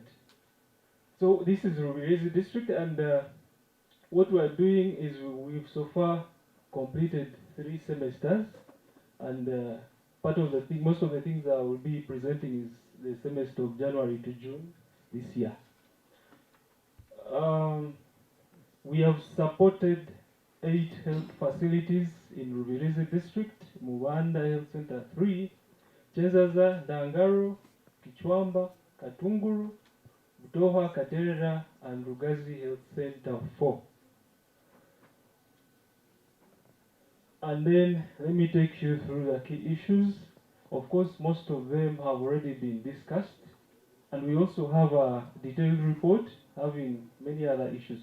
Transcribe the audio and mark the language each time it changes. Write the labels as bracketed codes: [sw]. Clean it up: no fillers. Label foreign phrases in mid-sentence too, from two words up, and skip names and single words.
[en] So this is Rubirizi district, and what we are doing is we've so far completed 3 semesters, and most of the things I will be presenting is the semester of January to June this year. We have supported 8 health facilities in Rubirizi district: Mubanda Health Center 3, Chezaza, Dangaro, Kichwamba, Katunguru, Butoha, Katerera, and Rugazi Health Center 4. And then let me take you through the key issues. Of course, most of them have already been discussed, and we also have a detailed report having many other issues.